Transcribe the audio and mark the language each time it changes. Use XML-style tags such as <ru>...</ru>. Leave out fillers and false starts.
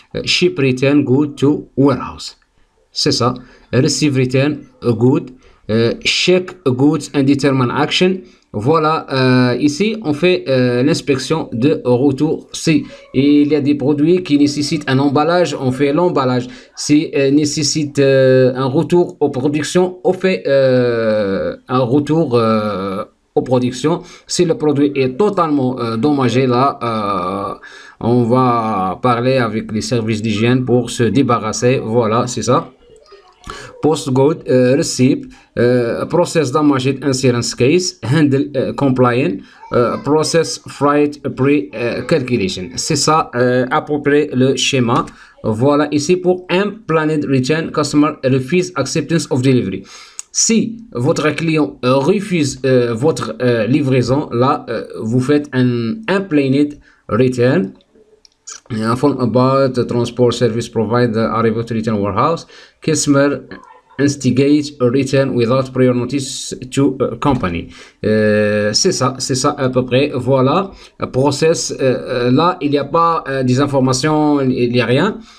<en>Ship return good to warehouse.</en> <fr>C'est ça.</fr> <en>Receive return good. Check goods and determine action.</en> <fr>Voilà, ici on fait l'inspection de retour. Si il y a des produits qui nécessitent un emballage, on fait l'emballage. Si nécessite un retour aux productions, on fait un retour aux productions. Si le produit est totalement endommagé, là, on va parler avec les services d'hygiène pour se débarrasser. Voilà, c'est ça.</fr> <en>Post-good receipt, process damage insurance case, handle compliant, process freight pre-calculation.</en> <fr>C'est ça à peu près le schéma. Voilà ici pour unplanned return,</fr> <en>customer refuse acceptance of delivery.</en> <fr>Si votre client refuse votre livraison, là, vous faites un unplanned return.</fr> <en>Inform about the transport service provider arrival to return warehouse. Customer instigate a return without prior notice to company.</en> <fr>C'est ça à peu près. Voilà. Process. Là, il n'y a pas des informations, il n'y a rien.</fr>